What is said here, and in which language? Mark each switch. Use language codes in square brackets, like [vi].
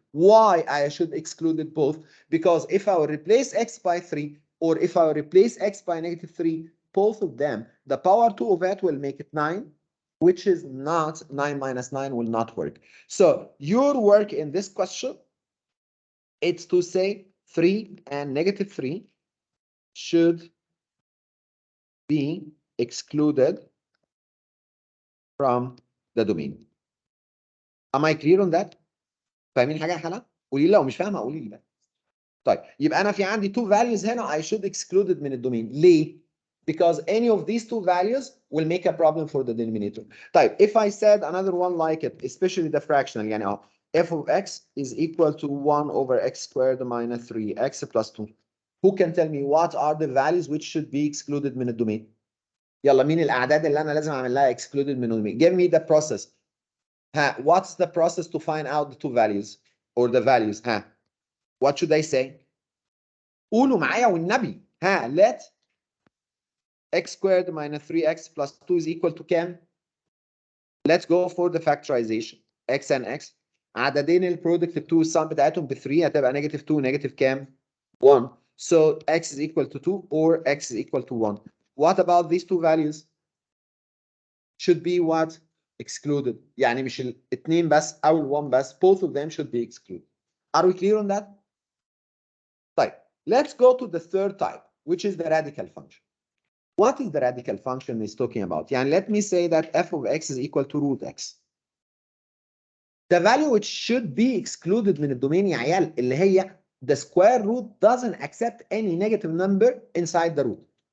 [en] Why I should exclude it both? Because if I will replace x by 3 or if I will replace x by negative 3, both of them, the power 2 of it will make it 9, which is not 9 minus 9 will not work. So your work in this question, it's to say 3 and negative 3 should be excluded from the domain. Am I clear on that؟ [ar] فاهمين حاجه يا حلا؟ قولي لي لو مش فاهمه قولي لي. طيب يبقى انا في عندي [en] two values [ar] هنا [en] I should exclude it [ar] من الدومين. ليه؟ [en] Because any of these two values will make a problem for the denominator. [ar] طيب [en] if I said another one like it, especially the fractional, [ar] يعني اهو [en] f of x is equal to 1 over x squared minus 3x plus 2. Who can tell me what are the values which should be excluded [ar] من الدومين؟ يلا مين الاعداد اللي انا لازم اعمل لها [en] excluded من الدومين؟ Give me the process. [ar] ها [en] what's the process to find out the two values or the values؟ ها what should I say؟ [ar] قولوا معايا والنبي. [en] ها let x squared minus 3x plus 2 is equal to [ar] كام؟ [en] Let's go for the factorization. [ar] x and x عددين البرودكت ب 2 السم بتاعتهم ب 3 هتبقى نيجاتيف 2 نيجاتيف كام؟ 1. [en] So x is equal to 2 or x is equal to 1. What about these two values? Should be what? Excluded. [ar] يعني مش الاثنين بس او ال1 بس. [en] Both of them should be excluded. Are we clear on that? [ar] طيب [en] let's go to the third type which is the radical function. What is the radical function is talking about? [ar] يعني [en] let me say that f of x is equal to root x. The value which should be excluded [ar] من الدومين يا عيال اللي هي [en] the square root doesn't accept any negative number inside the root.